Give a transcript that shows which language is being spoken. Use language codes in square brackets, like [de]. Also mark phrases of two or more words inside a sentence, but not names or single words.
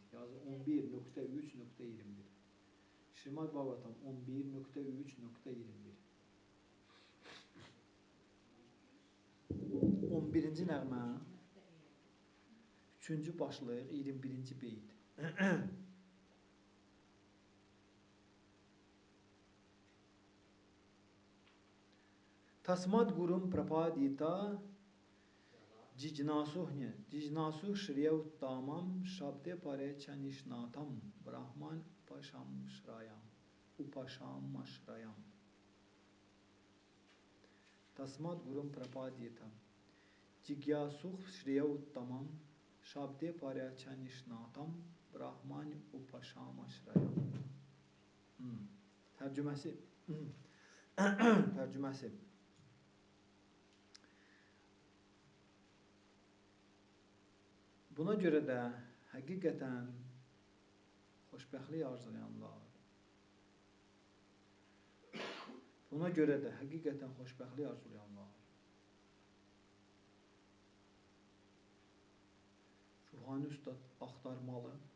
[az] Yazı 11.3.21. Şrimad Bhagavatam 11.3.21. 11-ci nəğmə 3-cü başlıq 21-ci beyt. [sa] Tasmad gurum prapadita Jijnasuh shriya uttamam shabde pare chanishnatam brahman upashamshrayam. Tasmad gurum prapadita Jigyasuh shriya uttamam shabde pare chanishnatam brahman upashamshrayam. [az] Tərcüməsi Tərcüməsi Buna görə də həqiqətən xoşbəxtlik arzulayanlar ruhani ustad axtarmalı.